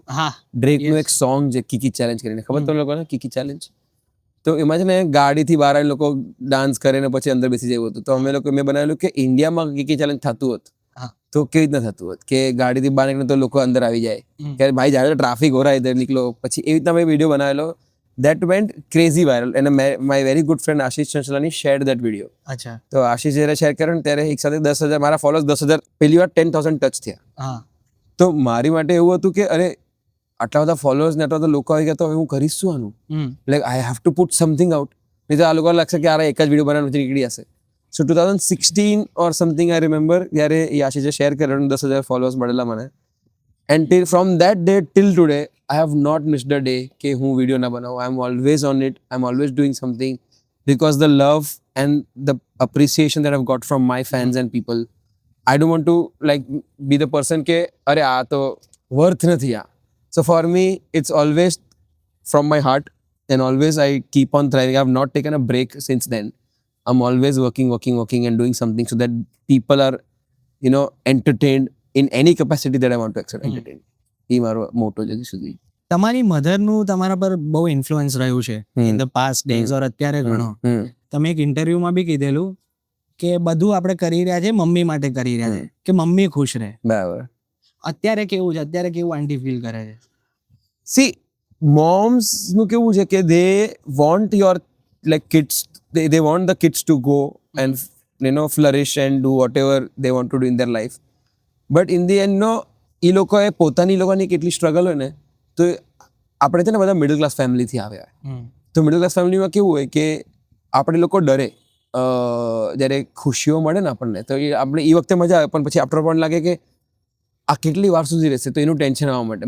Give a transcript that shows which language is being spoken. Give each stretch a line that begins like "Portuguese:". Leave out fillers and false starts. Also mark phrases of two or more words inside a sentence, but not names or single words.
Gujarati: ડ્રેકનું એક સોંગ છે કિકી ચેલેન્જ કરીને, ખબર તમને લોકોને કિકી ચેલેન્જ? તો એમાં છે ને ગાડીથી બહાર આવીને લોકો ડાન્સ કરે ને પછી અંદર બેસી જવું હતું. તો અમે લોકો મેં બનાવેલું કે ઇન્ડિયામાં કિકી ચેલેન્જ થતું હોત તો કેવી રીતના થતું હોત કે ગાડીથી બહાર નીકળે તો લોકો અંદર આવી જાય કે ભાઈ જાય
Hindi: ट्रैफिक हो रहा इधर निकलो.
Gujarati: પછી એવી રીતના મેં વિડીયો બનાવેલો.
English: That went crazy viral, and my very good friend Ashish Chanchalani shared that video.
Gujarati: અચ્છા. તો આશીષ જ્યારે શેર કર્યો ને ત્યારે એક સાથે 10,000 મારા ફોલોઅર્સ 10,000 પહેલી વાર 10,000 ટચ થયા. તો મારી માટે એવું હતું કે અરે આટલા બધા ફોલોઅર્સ ને આટલા બધા લોકો આવી ગયા તો હવે હું કરીશ શું આનું?
English: like I have to put something out.
Gujarati: નહીં તો આ લોકો લાગશે કે આ એક જ વિડીયો બનાવવાનું નીકળી જશે.
English: so 2016 or something I remember
Gujarati: જ્યારે એ આશીષે શેર કર્યો 10,000 ફોલોઅર્સ મળેલા મને.
English: And from that day till today, I have not missed a day
Gujarati: કે હું વિડીયો ના બનાવું.
English: I'm always on it. I'm always doing something because the love and the appreciation that I've got from my fans and people, I don't want to like be the person
Gujarati: કે અરે આ તો worth નથી આ.
English: So for me, it's always from my heart, and always I keep on thriving. I've not taken a break since then. I'm always working and doing something so that people are, entertained in any capacity that I want to entertain.
Gujarati: એ મારો મોટો છે સુધી. તમારી મધરનું તમારા પર બહુ ઇન્ફ્લુઅન્સ રહ્યું છે
English: in the past days or
Gujarati: અત્યારે ઘણો. તમે એક ઇન્ટરવ્યુમાં બી કીધેલું કે બધું આપણે કરી રહ્યા છે મમ્મી માટે કરી રહ્યા છે કે મમ્મી ખુશ રહે. બરાબર. અત્યારે કેવું છે? અત્યારે કેવું આંટી ફીલ કરે છે?
English: see moms
Gujarati: નું કેવું છે કે
English: they want your like kids, they want the kids to go and flourish and do whatever they want to do in their life. But in the end
Gujarati: એ લોકોએ પોતાની લોકોની કેટલી સ્ટ્રગલ હોય ને, તો આપણે છે ને બધા
English: middle class
Gujarati: ફેમિલીથી આવ્યા. તો
English: middle class
Gujarati: ફેમિલીમાં કેવું હોય કે આપણે લોકો ડરે જ્યારે ખુશીઓ મળે ને આપણને, તો આપણે એ વખતે મજા આવે પણ પછી આફ્ટર પણ લાગે કે આ કેટલી વાર સુધી રહેશે, તો એનું ટેન્શન આવવા માટે.